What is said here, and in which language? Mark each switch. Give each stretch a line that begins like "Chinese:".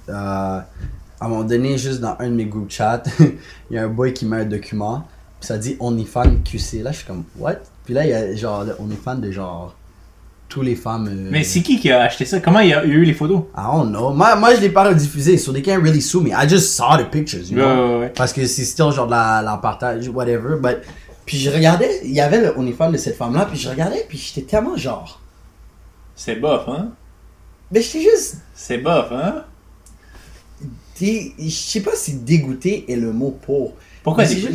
French: À un moment donné, juste dans un de mes group chats, il y a un boy qui met un document, puis ça dit OnlyFans QC. Là, je suis comme,
English: what?
French: Puis là, il y a genre le OnlyFans de genre tous les femmes. Mais c'est qui a acheté ça? Comment il y a eu les photos?
English: I don't know.
French: Moi je l'ai pas rediffusé.
English: So they can't really sue me. I just saw the pictures, you know?
French: Ouais. Parce que c'est still genre de la partage, whatever.
English: But...
French: Puis je regardais, il y avait le OnlyFans de cette femme-là, puis je regardais, puis j'étais tellement genre. C'est bof, hein? Mais j'étais juste. C'est bof, hein? Je sais pas si dégoûté est le mot pour. Pourquoi dégoûté?